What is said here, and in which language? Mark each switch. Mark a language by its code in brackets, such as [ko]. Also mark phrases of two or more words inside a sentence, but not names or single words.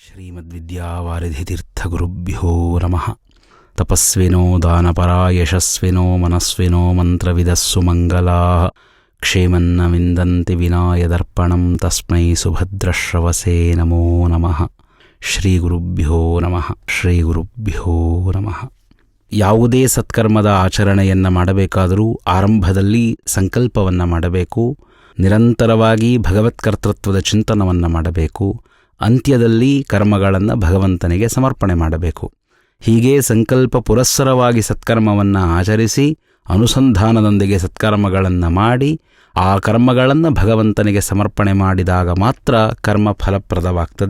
[sa] ಶ್ರೀಮದ್ವಿದ್ಯಾವಾರಿಧಿತೀರ್ಥಗುರುಭ್ಯೋ ನಮಃ. ತಪಸ್ವಿನೋ ದಾನಪರಾ ಯಶಸ್ವಿನೋ ಮನಸ್ವಿನೋ ಮಂತ್ರವಿದಸ್ಸು ಮಂಗಲಾಃ ಕ್ಷೇಮನ್ನ ವಿಂದಂತಿ ವಿನಾಯದರ್ಪಣಂ ತಸ್ಮೈ ಸುಭದ್ರಶ್ರವಸೇ ನಮೋ ನಮಃ. ಶ್ರೀ ಗುರುಭ್ಯೋ ನಮಃ. ಶ್ರೀ ಗುರುಭ್ಯೋ ನಮಃ. [kn] ಯಾವುದೇ ಸತ್ಕರ್ಮದ ಆಚರಣೆಯನ್ನು ಮಾಡಬೇಕಾದರೂ ಆರಂಭದಲ್ಲಿ ಸಂಕಲ್ಪವನ್ನು ಮಾಡಬೇಕು, ನಿರಂತರವಾಗಿ ಭಗವತ್ಕರ್ತೃತ್ವದ ಚಿಂತನವನ್ನು ಮಾಡಬೇಕು, ಅಂತ್ಯದಲ್ಲಿ ಕರ್ಮಗಳನ್ನು ಭಗವಂತನಿಗೆ ಸಮರ್ಪಣೆ ಮಾಡಬೇಕು. ಹೀಗೆ ಸಂಕಲ್ಪ ಪುರಸ್ಸರವಾಗಿ ಸತ್ಕರ್ಮವನ್ನು ಆಚರಿಸಿ ಅನುಸಂಧಾನದೊಂದಿಗೆ ಸತ್ಕರ್ಮಗಳನ್ನು ಮಾಡಿ ಆ ಕರ್ಮಗಳನ್ನು ಭಗವಂತನಿಗೆ ಸಮರ್ಪಣೆ ಮಾಡಿದಾಗ ಮಾತ್ರ ಕರ್ಮ ಫಲಪ್ರದವಾಗ್ತದೆ.